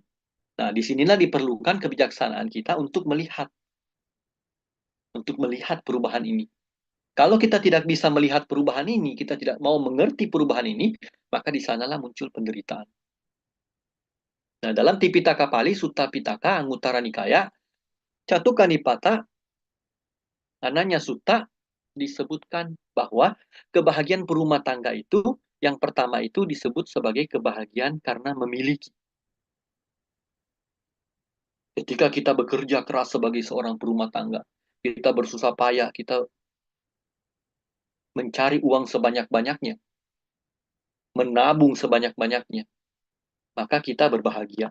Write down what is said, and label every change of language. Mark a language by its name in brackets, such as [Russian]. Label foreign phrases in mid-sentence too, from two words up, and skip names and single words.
[Indonesian] Nah, disinilah diperlukan kebijaksanaan kita untuk melihat perubahan ini. Kalau kita tidak bisa melihat perubahan ini, kita tidak mau mengerti perubahan ini, maka di sanalah muncul penderitaan. Nah, dalam Tipitaka Pali, Sutta Pitaka, Anguttara Nikaya, Catuka Nipata, Ananya Sutta, disebutkan bahwa kebahagiaan perumah tangga itu, yang pertama itu disebut sebagai kebahagiaan karena memiliki. Ketika kita bekerja keras sebagai seorang perumah tangga, kita bersusah payah, kita mencari uang sebanyak-banyaknya, menabung sebanyak-banyaknya, maka kita berbahagia.